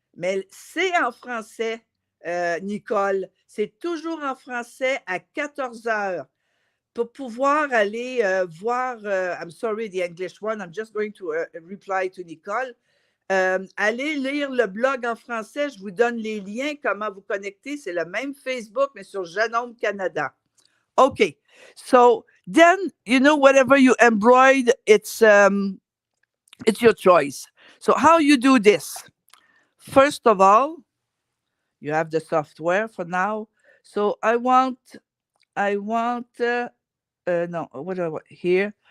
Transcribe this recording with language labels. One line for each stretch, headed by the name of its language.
French: Mais c'est en français, Nicole. C'est toujours en français à 14 heures. Pour pouvoir aller voir.
English: I'm sorry, the English one. I'm just going to reply to Nicole.
French: Allez lire le blog en français. Je vous donne les liens, comment vous connecter. C'est le même Facebook, mais sur Genome Canada.
English: Okay, so then whatever you embroider, it's your choice. So how you do this? First of all, you have the software for now. So I want no, what do I want here?